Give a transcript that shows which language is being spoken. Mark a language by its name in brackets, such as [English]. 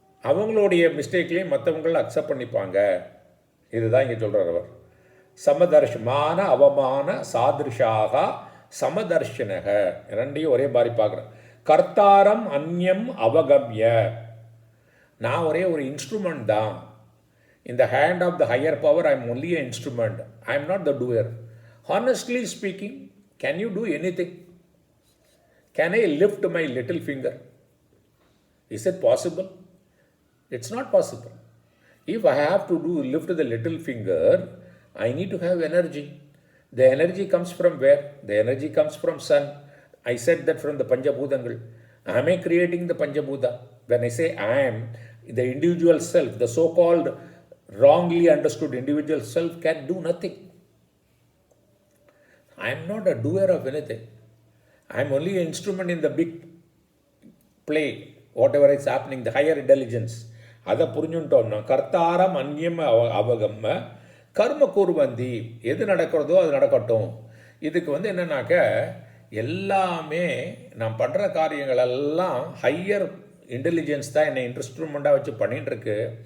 [Tamil] அவங்களுடைய மிஸ்டேக்லேயும் மற்றவங்கள அக்செப்ட் பண்ணிப்பாங்க. இதுதான் இங்கே சொல்கிறார் அவர். [Sanskrit] சமதர்ஷமான அவமான சாதிருஷாக சமதர்ஷனக, [Tamil] ரெண்டையும் ஒரே மாதிரி பார்க்குறேன். [Sanskrit] கர்த்தாரம் அந்யம் அவகம்ய, [Tamil] நான் ஒரே ஒரு இன்ஸ்ட்ருமெண்ட் தான். [English] In the hand of the higher power, I am only an instrument. I am not the doer. Honestly speaking, can you do anything? Can I lift my little finger? Is it possible? It's not possible. If I have to lift the little finger, I need to have energy. The energy comes from where? The energy comes from sun. I said that from the Panchabhutangal. Am I creating the Panchabhuta? When I say I am, the individual self, the so-called wrongly understood individual self can do nothing. I am not a doer of anything. I am only an instrument in the big play, whatever is happening, the higher intelligence. [Tamil] அதை புரிஞ்சுட்டோம்னா [Sanskrit] கர்த்தாரம் அந்நியம் அவகம்ம கர்ம கூர்வந்தி, [Tamil] எது நடக்கிறதோ அது நடக்கட்டும். இதுக்கு வந்து என்னன்னாக்க எல்லாமே நான் பண்ணுற காரியங்கள் எல்லாம் ஹையர் இன்டெலிஜென்ஸ் தான் என்னை இன்ஸ்ட்ருமெண்ட்டாக வச்சு பண்ணிகிட்டு இருக்கு.